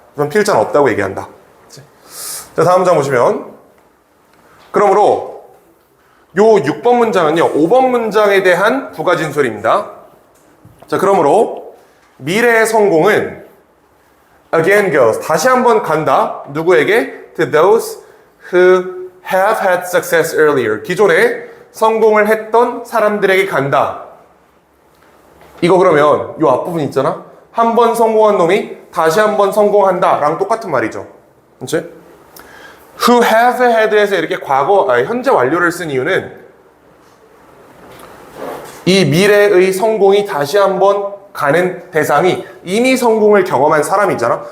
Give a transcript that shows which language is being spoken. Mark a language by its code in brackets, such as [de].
[ko] 그럼 필자는 없다고 얘기한다. 자, 다음 장 보시면 그러므로 요 6번 문장은요 5번 문장에 대한 부가 진술입니다. 자, 그러므로 미래의 성공은 [en] again goes [ko] 다시 한번 간다. 누구에게? [en] To those who have had success earlier. [ko] 기존에 성공을 했던 사람들에게 간다. 이거 그러면 요 앞부분 있잖아. 한 번 성공한 놈이 다시 한 번 성공한다 랑 똑같은 말이죠. 그치? Who have had에서 이렇게 현재 완료를 쓴 이유는 이 미래의 성공이 다시 한번 가는 대상이 이미 성공을 경험한 사람이잖아.